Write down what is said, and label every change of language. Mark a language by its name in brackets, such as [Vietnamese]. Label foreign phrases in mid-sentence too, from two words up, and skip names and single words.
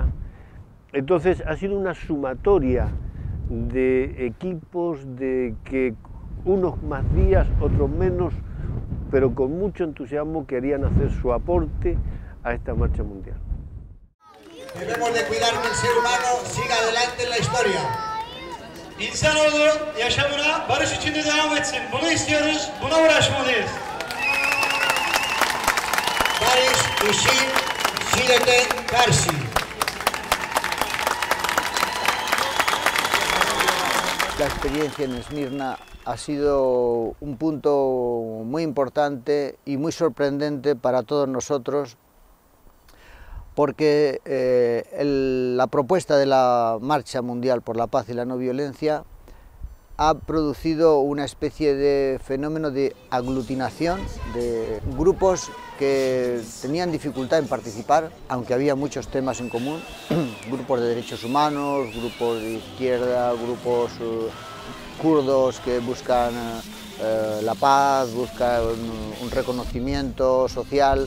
[Spanish] Entonces ha sido una sumatoria de equipos de que unos más días, otros menos, pero con mucho entusiasmo querían hacer su aporte a esta marcha mundial. Debemos de cuidar que el ser humano siga adelante en la historia. [Turkish] İnsanoğlu yaşamına barış içinde devam etsin. Bunu istiyoruz, buna uğraşmalıyız. Barış için Rilete Karshi. [Spanish] La experiencia en Esmirna ha sido un punto muy importante y muy sorprendente para todos nosotros, porque la propuesta de la Marcha Mundial por la Paz y la No Violencia ha producido una especie de fenómeno de aglutinación de grupos que tenían dificultad en participar, aunque había muchos temas en común, grupos de derechos humanos, grupos de izquierda, grupos kurdos que buscan la paz, buscan un reconocimiento social.